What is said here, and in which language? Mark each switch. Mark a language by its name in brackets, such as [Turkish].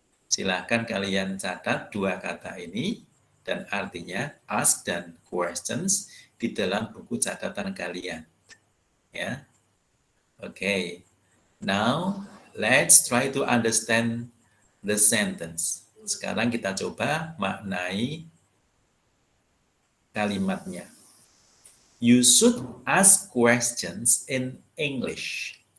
[Indonesian] Silahkan kalian catat dua kata ini dan artinya ask dan questions di dalam buku catatan kalian. [English] Ya, okay. Now let's try to understand the sentence. [Indonesian] Sekarang kita coba maknai kalimatnya. [English] You should ask questions in English.